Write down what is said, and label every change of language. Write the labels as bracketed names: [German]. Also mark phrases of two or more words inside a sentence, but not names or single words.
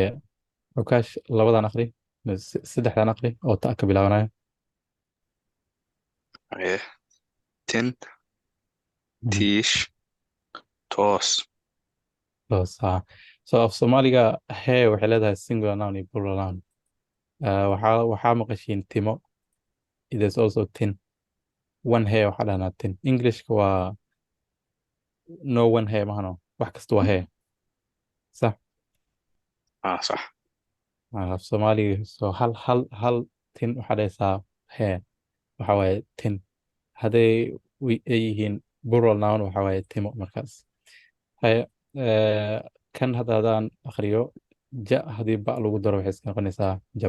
[Somali] Ukaash labadan akhri, saddexdan akhri oo ta ka bilaabanayo. Haye. Tin, tiish, toos. Toos, so af Soomaaliga hee waxay leedahay [English] singular noun [Somali] iyo [English] plural noun. [Somali] waxaa maqashiin timo. [English] It is also tin. One hair [Somali] waxaa dhahnaa tin. Englishka waa [English] no one hair [Somali] mahano, wax kasta waa hair. Sax. Sax. Af Soomaaliga so hal tin waxaa dhahaysaa hair, waxaa waaye tin. Hadday ay yihiin [English] plural noun [Somali] waxaa waaye timo markaas. Haye, kan haddaan akhriyo ja haddii ba lagu daro waxay iska noqonaysaa jab.